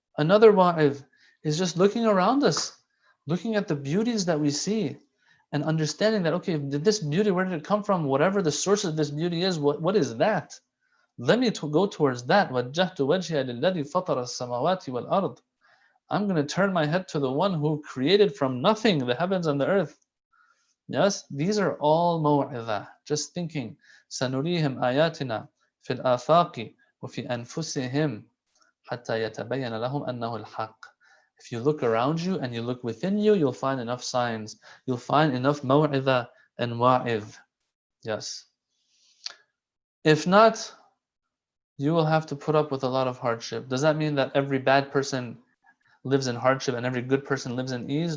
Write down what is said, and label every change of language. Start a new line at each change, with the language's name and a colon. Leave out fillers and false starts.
English: Another wa'idh is just looking around us, looking at the beauties that we see, and understanding that, okay, this beauty, where did it come from? Whatever the source of this beauty is, what is that? Let me go towards that.
Arabic: وَجَّهْتُ وَجْهِيَ لِلَّذِي فَطَرَ السَّمَاوَاتِ وَالْأَرْضِ.
English: I'm going to turn my head to the one who created from nothing the heavens and the earth. Yes, these are all maw'idha. Just thinking,
Arabic: سَنُرِيهِمْ آيَاتِنَا فِي الْآفَاقِ وَفِي أَنفُسِهِمْ حَتَّى يَتَبَيَّنَ لَهُمْ أَنَّهُ الْحَقِّ.
English: If you look around you and you look within you, you'll find enough signs. You'll find enough maw'idha and wa'idh. Yes. If not, you will have to put up with a lot of hardship. Does that mean that every bad person lives in hardship and every good person lives in ease?